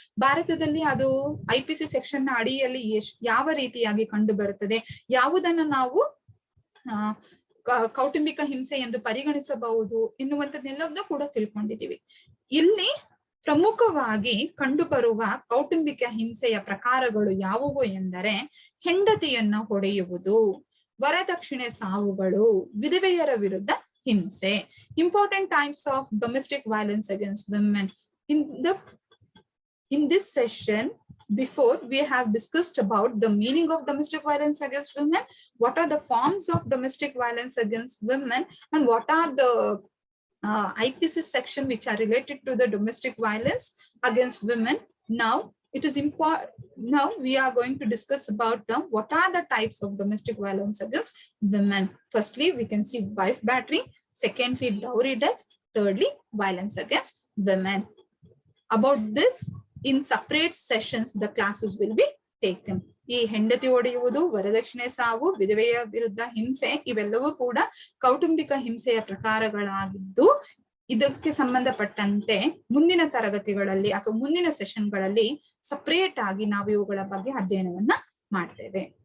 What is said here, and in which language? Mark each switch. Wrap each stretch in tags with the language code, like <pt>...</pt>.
<kn>ಭಾರತದಲ್ಲಿ ಅದು IPC section ನ ಅಡಿಯಲ್ಲಿ ಯಾವ ರೀತಿಯಾಗಿ ಕಂಡು ಬರುತ್ತದೆ, ಯಾವುದನ್ನ ನಾವು ಕೌಟುಂಬಿಕ ಹಿಂಸೆ ಎಂದು ಪರಿಗಣಿಸಬಹುದು ಎನ್ನುವಂಥದ್ದೆಲ್ಲವನ್ನೂ ಕೂಡ ತಿಳ್ಕೊಂಡಿದೀವಿ. ಇಲ್ಲಿ ಪ್ರಮುಖವಾಗಿ ಕಂಡುಬರುವ ಕೌಟುಂಬಿಕ ಹಿಂಸೆಯ ಪ್ರಕಾರಗಳು ಯಾವುವು ಎಂದರೆ, ಹೆಂಡತಿಯನ್ನ ಹೊಡೆಯುವುದು, ವರದಕ್ಷಿಣೆ ಸಾವುಗಳು, ವಿಧವೆಯರ ವಿರುದ್ಧ ಹಿಂಸೆ.</kn> <en>Important types of domestic violence against women. In this session, before we have discussed about the meaning of domestic violence against women, what are the forms of domestic violence against women, and what are the IPC section which are related to the domestic violence against women. Now it is important. Now we are going to discuss about what are the types of domestic violence against women. Firstly, we can see wife battery. Secondly, dowry deaths. Thirdly, violence against women. About this, in separate sessions, the classes will be taken.</en> <kn>ಈ ಹೆಂಡತಿ ಹೊಡೆಯುವುದು, ವರದಕ್ಷಿಣೆ ಸಾವು, ವಿಧವೆಯ ವಿರುದ್ಧ ಹಿಂಸೆ ಇವೆಲ್ಲವೂ ಕೂಡ ಕೌಟುಂಬಿಕ ಹಿಂಸೆಯ ಪ್ರಕಾರಗಳಾಗಿದ್ದು, ಇದಕ್ಕೆ ಸಂಬಂಧಪಟ್ಟಂತೆ ಮುಂದಿನ ತರಗತಿಗಳಲ್ಲಿ ಅಥವಾ ಮುಂದಿನ ಸೆಷನ್ಗಳಲ್ಲಿ ಸಪರೇಟ್ ಆಗಿ ನಾವು ಇವುಗಳ ಬಗ್ಗೆ ಅಧ್ಯಯನವನ್ನ ಮಾಡ್ತೇವೆ.</kn>